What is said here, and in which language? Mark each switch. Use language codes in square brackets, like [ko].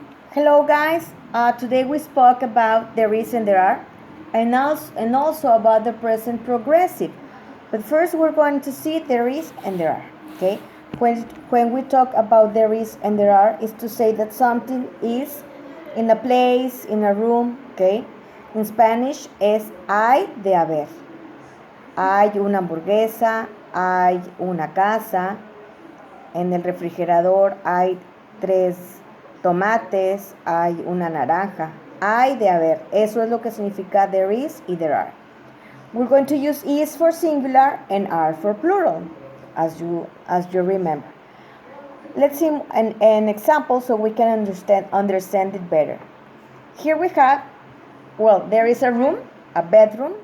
[en] Hello guys, today we spoke about there is and there are and also about the present progressive. But first we're going to see there is and there are, okay? When we talk about there is and there are is to say that something is in a place, in a room, okay? In Spanish [es] es hay de haber. Hay una hamburguesa, hay una casa, en el refrigerador hay 3 tomates, hay una naranja. Hay de haber. Eso es lo que significa [en] there is [es] y [en] there are. We're going to use is for singular and are for plural, as you remember. Let's see an example so we can understand it better. Here we have, there is a room, a bedroom.